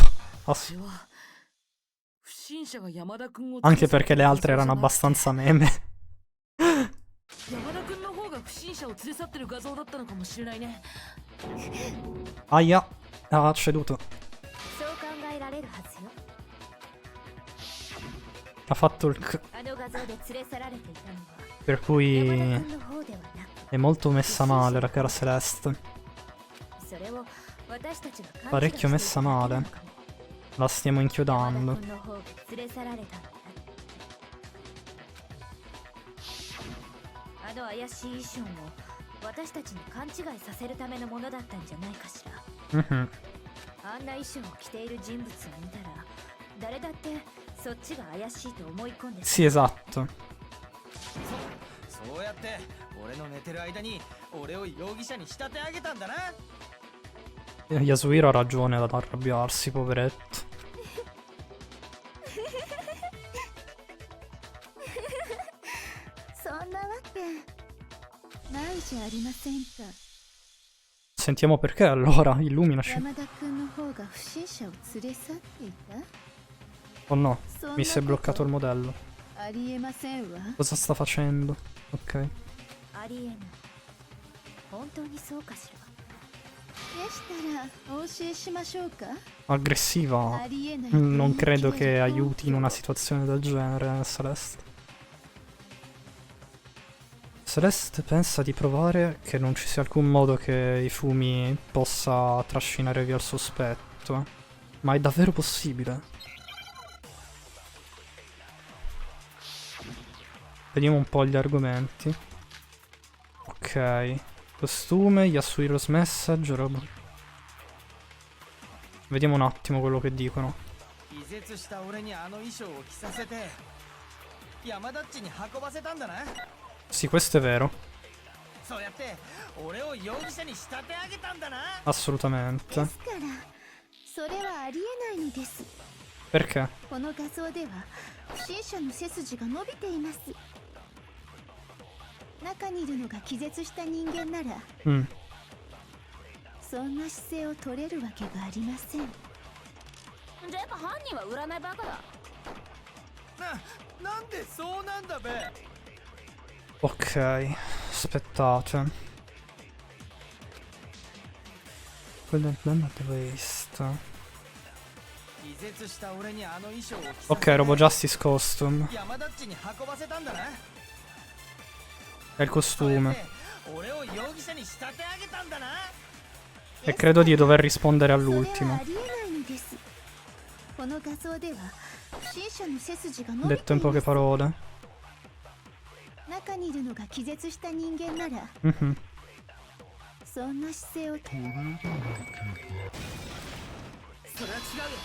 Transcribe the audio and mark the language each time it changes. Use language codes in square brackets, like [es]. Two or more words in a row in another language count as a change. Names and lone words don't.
[it] Ah, sì. [ja] これは不審者が山田君を [it] Anche perché le altre erano abbastanza meme. [ja] 山田君の方が不審者を連れ去ってる画像だったのかもしれないね。 [it] Aia, ha ceduto. [ja] そう考えられるはずよ [it] Ha fatto il c. [ja] あの画像で連れ去られていたのは [it] Per [ja] 山田 [it] cui [ja] 君の方ではなく [it] è molto messa male la cara Celeste. [ja] それを私たちが勘違い [it] Parecchio [ja] してい [it] messa [ja] ただけな [it] male. [ja] のかも。 [it] La stiamo [ja] 山田 [it] inchiodando. [ja] 君の方が連れ去られたんだ。あの怪しい衣装も私たちに勘違いさせるためのものだったんじゃないかしら。 Mhm. あんな衣装を着ている人物を見たら誰だってそっちが怪しいと思い込んで [it] Sì, esatto. [ja] そうやって俺の寝てる間に俺を容疑者に仕立て上げたんだな。 Yasuhiro ha ragione ad arrabbiarsi, poveretto. そんなわけないじゃありませんか。 [it] Sentiamo perché allora, illuminaci. [ja] 山田君の方が不審者を連れ去っていた。 [it] Oh no, [ja] そんな [it] mi si è bloccato il [ja] こと [it] modello. [ja] ありえませんわ。 [it] Cosa sta facendo? Ok. [ja] ありえない。本当にそうかしら。でしたらお教えしましょうか。 [it] Aggressiva. [ja] ありえない [it] Non credo [ja] 雰囲気 [it] che [ja] は [it] aiuti in una situazione del genere, Celeste. Celeste pensa di provare che non ci sia alcun modo che Ifumi possa trascinare via il sospetto. Ma è davvero possibile? Vediamo un po' gli argomenti. Ok. [en] Costume, Yasuhiro's message, [it] roba. Vediamo un attimo quello che dicono. [ja] 気絶した俺にあの衣装を着させて山田っちに運ばせたんだな。 [it] Sì, questo è vero. [ja] そうやって俺を容疑者に仕立て上げたんだな。 [it] Assolutamente. [ja] ですからそれはありえないのです。 [it] Perché? [ja] この画像では不審者の背筋が伸びています。中にいるのが気絶した人間なら Mm. そんな姿勢を取れるわけがありません。じゃあやっぱ犯人は占いバカだ。なんでそうなんだべ。 [it] Ok, aspettate. Quello è il waste. [ja] 気絶した俺にあの衣装を着させ [it] Ok, [ja] て [it] Robo Justice Costume. [ja] 山田っちに運ばせたんだな。 [it] È il [ja] そうやっ [it] costume. [ja] て俺を容疑者に仕立て上げたんだな。 [it] E credo di dover rispondere [ja] それは [it] all'ultimo. [ja] ありえないのです。この画像では不審者の背筋が伸び [it] Detto [ja] てい [it] in [ja] ま [it] poche [ja] す。 [it] parole. [ja] 中にいるのが気絶した人間なら Mhm. そんな姿勢をそれは違うよ。